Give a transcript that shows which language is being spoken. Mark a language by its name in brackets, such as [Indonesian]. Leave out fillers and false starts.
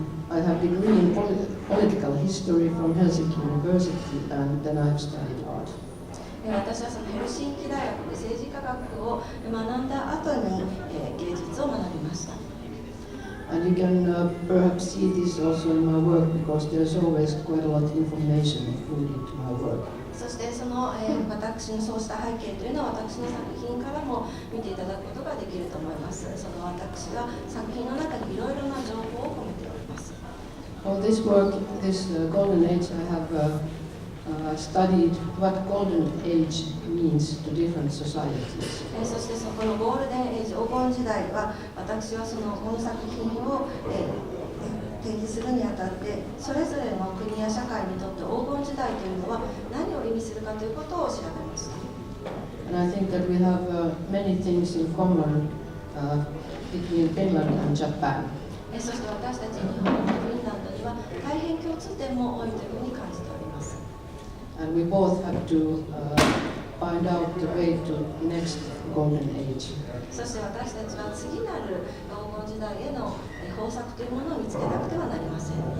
[English] I have a degree in political history from Helsinki University, and then I have studied art. [Japanese] 私はそのヘルシンキ大学で政治科学を学んだ後に芸術を学びました。 [English] And you can perhaps see this also in my work, because there's always quite a lot of information included to my work. [Japanese] そしてその、私のそうした背景というのは私の作品からも見ていただくことができると思います。その私は作品の中にいろいろな情報を込めております。 [English] For this work, this Golden Age, I have studied what Golden Age means to different societies. [Japanese] そしてそこのゴールデンエイジ、黄金時代は私はこの作品を、展示するにあたってそれぞれの国や社会にとって黄金時代というのは何を意味するかということを調べました。 [English] And I think that we have many things in common between Finland and Japan. [Japanese] そして私たち日本とフィンランドには大変共通点も多いというふうに感じております。 [English] And we both have to find out the way to next golden age. [Japanese] そして私たちは次なる黄金時代への方策というものを見つけなくてはなりません。